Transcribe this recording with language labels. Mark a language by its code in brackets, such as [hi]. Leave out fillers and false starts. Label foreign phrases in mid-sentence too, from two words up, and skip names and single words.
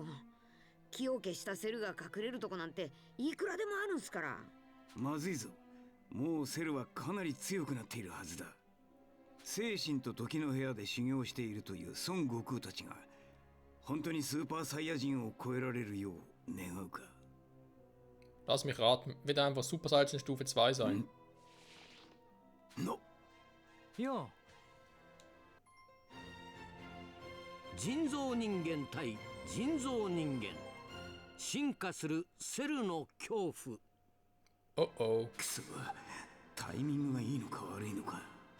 [ja] 気を消したセルが隠れるとこなんていくらでもあるんすから。まずいぞ。もうセルはかなり強くなっているはずだ。精神と時の部屋で修行しているという孫悟空たちが本当にスーパーサイヤ人を超えられるよう願うか。 [de] Lass mich raten, wird einfach Super Saiyan Stufe 2 sein. No. [ja] よう。人造人間対人造人間、進化するセルの恐怖。 Oh oh. くそ、タイミングがいいのか悪いのか。